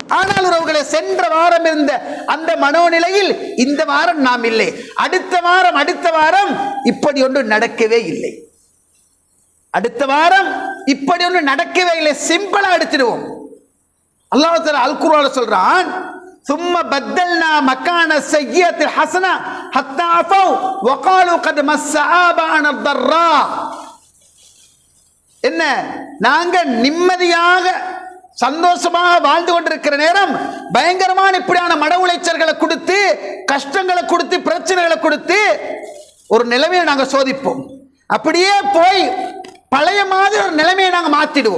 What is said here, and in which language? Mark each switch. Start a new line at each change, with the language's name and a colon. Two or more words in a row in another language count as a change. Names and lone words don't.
Tamil: ஆனால் உறவுகளை, சென்ற வாரம் இருந்த அந்த மனோநிலையில் இந்த வாரம் நாம் இல்லை. அடுத்த வாரம் இப்படி ஒன்று நடக்கவே இல்லை. அடுத்த வாரம் இப்படி ஒன்று நடக்கவே இல்லை. சிம்பிளா எடுத்துடுவோம்.
Arabic: الله تعالى
Tamil: அல் குர்ஆன்ல சொல்றான்,
Arabic: ثم بدلنا مكان السيئة الحسنة حتى عفوا وقالوا قد مس آباءنا الضراء.
Tamil: என்ன, நாங்க நிம்மதியாக சந்தோஷமாக வாழ்ந்து கொண்டிருக்கிற நேரம் பயங்கரமான இப்படியான மன உளைச்சல்களை கொடுத்து, கஷ்டங்களை கொடுத்து, பிரச்சனைகளை கொடுத்து ஒரு நிலைமையை நாங்கள் சோதிப்போம். அப்படியே போய் பழைய மாதிரி ஒரு நிலைமையை நாங்கள் மாத்திடுவோம்.